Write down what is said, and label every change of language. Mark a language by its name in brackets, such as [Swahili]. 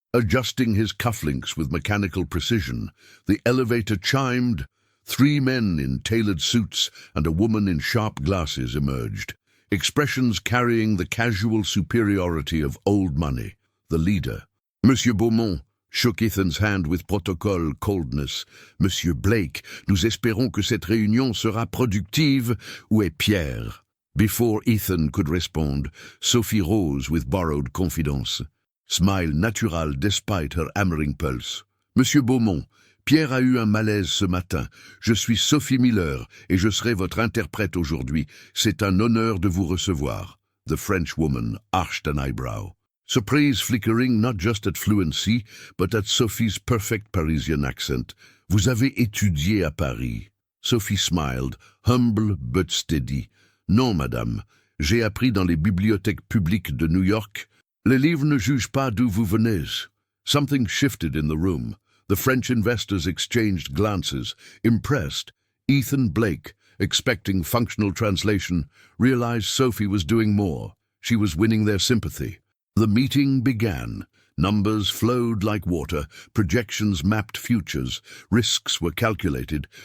[English] Adjusting his cufflinks with mechanical precision, the elevator chimed. 3 men in tailored suits and a woman in sharp glasses emerged. expressions carrying the casual superiority of old money. The leader. Monsieur Beaumont shook Ethan's hand with protocol coldness. [French] Monsieur Blake, nous espérons que cette réunion sera productive. Où est Pierre? [English] Before Ethan could respond, Sophie rose with borrowed confidence. Smile natural despite her hammering pulse. [French] Monsieur Beaumont, Pierre a eu un malaise ce matin. Je suis Sophie Miller et je serai votre interprète aujourd'hui. C'est un honneur de vous recevoir. [English] The French woman arched an eyebrow. Surprise flickering not just at fluency, but at Sophie's perfect Parisian accent. [French] Vous avez étudié à Paris. [English] Sophie smiled, humble but steady. [French] Non, madame. J'ai appris dans les bibliothèques publiques de New York. Les livres ne jugent pas d'où vous venez. [English] Something shifted in the room. The French investors exchanged glances. Impressed, Ethan Blake, expecting functional translation, realized Sophie was doing more. She was winning their sympathy. The meeting began. Numbers flowed like water, projections mapped futures, risks were calculated.